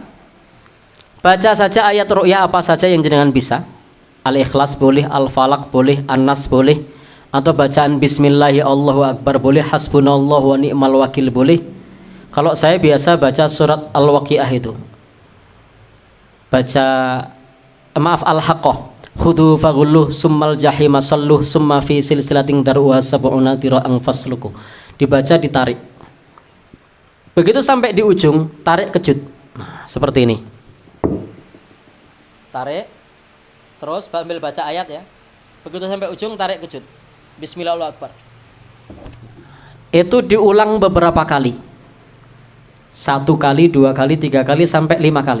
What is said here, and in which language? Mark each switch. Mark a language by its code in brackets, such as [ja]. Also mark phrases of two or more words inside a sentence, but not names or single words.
[id] Baca saja ayat ruqyah apa saja yang jenengan bisa. Al-Ikhlas boleh, Al-Falaq boleh, An-Nas boleh, atau bacaan [ar] بسم الله الله أكبر [id] boleh, [ar] حسبنا الله ونعم الوكيل [id] boleh. Kalau saya biasa baca surat Al-Waqiah itu, baca Al-Haqqah, [ar] خذوه فغلوه ثم الجحيم صلوه ثم في سلسلة ذرعها سبعون ذراعا فاسلكوه. [id] Dibaca, ditarik. Begitu sampai di ujung, tarik kejut. Nah, seperti ini. Tarik, terus sambil baca ayat ya. Begitu sampai ujung, tarik kejut. Bismillahirrahmanirrahim. Itu diulang beberapa kali. 1 kali, 2 kali, 3 kali, sampai 5 kali.